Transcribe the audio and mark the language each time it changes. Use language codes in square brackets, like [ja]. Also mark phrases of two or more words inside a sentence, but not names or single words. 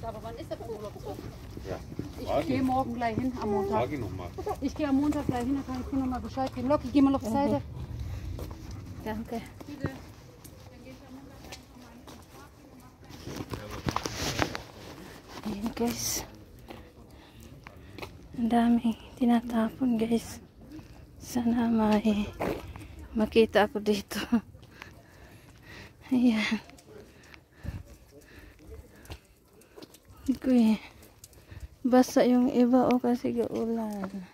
[de] Aber wann ist er vom Urlaub zurück? Ja. Ich gehe morgen gleich hin, am Montag. Frage noch mal. Ich gehe am Montag gleich hin, dann kann ich dir nochmal Bescheid geben. Loki, geh mal auf die Seite. Danke. Bitte. Dann gehst du am Montag gleich nochmal hin und fragst ihn und machst [tl] Ayan guys. Ang daming tinatapon guys. Sana may makita ako dito. Ayan. Hindi basa yung iba o kasi gaulan.